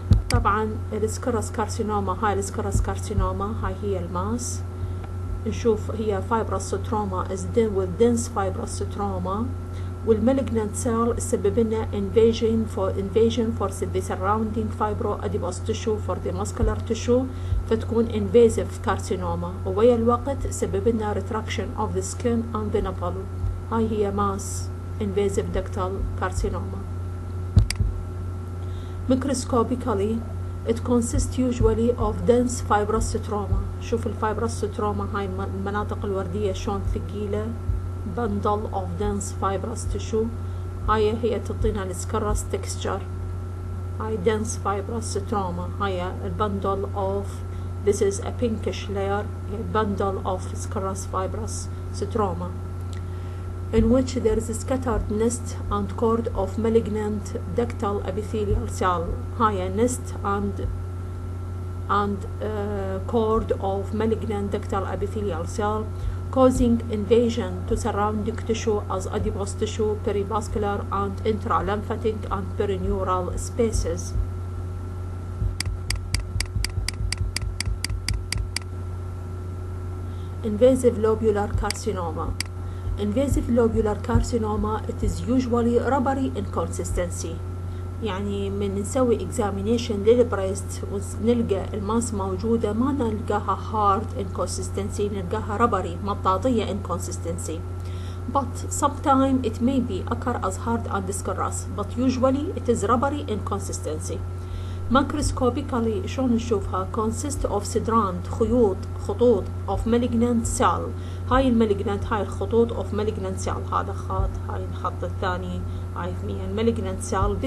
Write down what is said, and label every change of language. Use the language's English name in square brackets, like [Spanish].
[Arabic] طبعا السكرس كارسينوما هاي هي الماس. نشوف هي [English] Fibrous stroma is with dense fibrous stroma. والمالجنانت cell [Arabic] سبب لنا [English] invasion for the surrounding fibroadipose tissue for the muscular tissue [Arabic] فتكون [English] invasive carcinoma. [Arabic] وويا الوقت سبب لنا [English] retraction of the skin and the nipple. [Arabic] هاي هي [English] Mass invasive ductal carcinoma. Microscopically it consists usually of dense fibrous stroma. [Arabic] شوف الفايبروس ستروما هاي المناطق الوردية شلون ثقيلة. [English] bundle of dense fibrous tissue. [Arabic] هي تعطينا السكرس texture. [English] هاي dense fibrous stroma. هاي bundle of this is a pinkish layer. bundle of scarce fibrous stroma in which there is a scattered nest and cord of malignant ductal epithelial cell. هاي nest and cord of malignant ductal epithelial cell causing invasion to surrounding tissue as adipose tissue, perivascular and intralymphatic and perineural spaces. Invasive lobular carcinoma. It is usually rubbery in consistency. [Arabic] يعني من نسوي [English] examination [Arabic] للبريست ونلقى الماس موجودة ما نلقاها [English] hard in consistency، [Arabic] نلقاها [English] rubbery [Arabic] مطاطية [English] in consistency. But sometimes it may be occur as hard and viscous, but usually it is rubbery in consistency. Macroscopically [Arabic] شلون نشوفها؟ [English] consist of [Arabic] خطوط [English] of malignant cell. [Arabic] هاي المالجنانت هاي الخطوط [English] of malignant cell. [Arabic] هذا خط، هاي الخط الثاني عارفين [English] malignant cell.